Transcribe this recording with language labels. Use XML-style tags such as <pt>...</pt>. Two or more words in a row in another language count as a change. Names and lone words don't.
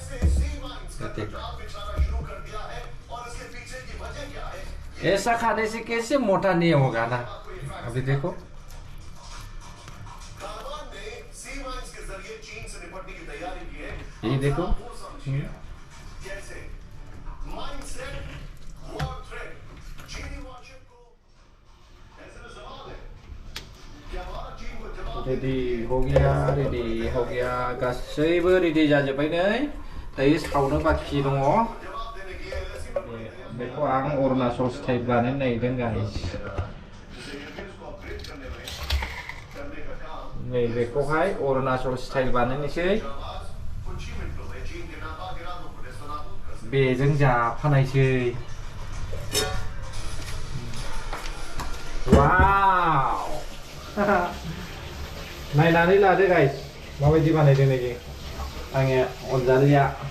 <hi>ऐसा खाने से कैसे मोटा नहीं होगा ना अभी देखो ये देखो रेडी हो गया</hi> <brx>गासैबो रेडी जाजोब्बाय नै दायो सावनो बाखि दङ बेखौ आं अरुणाचल स्टाइल बानायनो नागिरदों गाइस नै बेखौहाय अरुणाचल स्टाइल बानायनोसै बेजों जाफानायसै वाव नायनानै लादो गाइस माबायदि बानायदों नैबे आंनि अनजालिया</brx>